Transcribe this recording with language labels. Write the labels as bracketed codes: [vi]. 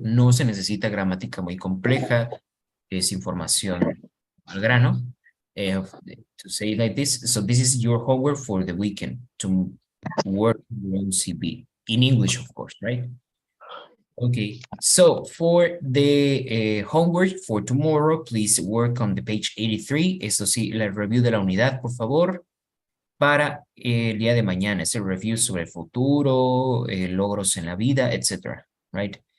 [es] No se necesita gramática muy compleja, es información al grano. [en] To say like this, so this is your homework for the weekend to work on your own CV in English, of course, right? Okay, so for the homework for tomorrow, please work on the page 83. [es] Eso sí, la review de la unidad, por favor, para el día de mañana. Es el review sobre el futuro, logros en la vida, etc. [en] Right?